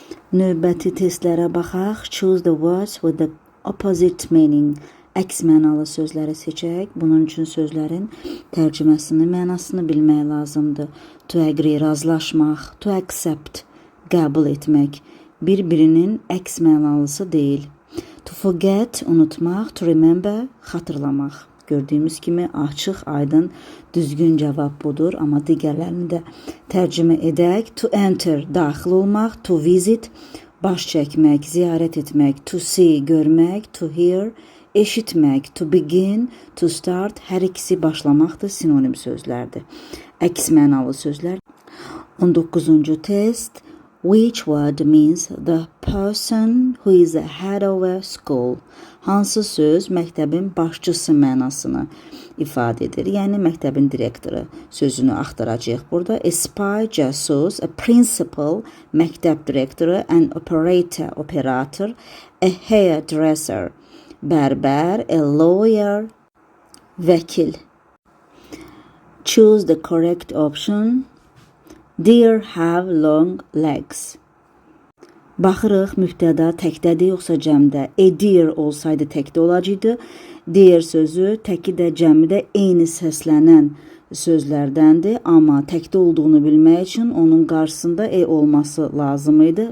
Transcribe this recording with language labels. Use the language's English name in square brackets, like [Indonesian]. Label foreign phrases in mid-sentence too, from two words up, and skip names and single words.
[Azerbaijani] Növbəti testlərə baxaq. [English] Choose the words with the opposite meaning. [Azerbaijani] Əks mənalı sözləri seçək. Bunun üçün sözlərin tərcüməsini, mənasını bilmək lazımdır. [English] To agree, razılaşmaq. To accept, [Azerbaijani] qəbul etmək. Bir-birinin əks mənalısı deyil. [English] To forget, unutmaq. To remember, [Azerbaijani] xatırlamaq. Gördüyümüz kimi açıq, aydın, düzgün cavab budur. Amma digərlərini də tərcümə edək. [English] To enter, [Azerbaijani] daxil olmaq. [English] To visit, [Azerbaijani] baş çəkmək, ziyarət etmək. [English] To see, görmək. To hear, eşitmək. To begin, to start, [Azerbaijani] hər ikisi başlamaqdır, sinonim sözlərdir. Əks mənalı sözlər. 19-cu test. [English] Which word means the person who is the head of a school? [Azerbaijani] Hansı söz məktəbin başçısı mənasını ifadə edir? Yəni məktəbin direktoru sözünü axtaracağıq burada. [English] A spy, casus, a principal, [Azerbaijani] məktəb direktoru, [English] an operator, operator, a hairdresser, bərbər, a lawyer, vəkil. Choose the correct option. Deer have long legs. [Azerbaijani] Baxırıq, mübtəda təkdədir yoxsa cəmdə. [English] A deer [Azerbaijani] olsaydı təkdə olacaqdı. Deer sözü təki də cəmi də eyni səslənən sözlərdəndir. Amma təkdə olduğunu bilmək üçün onun qarşısında olması lazım idi.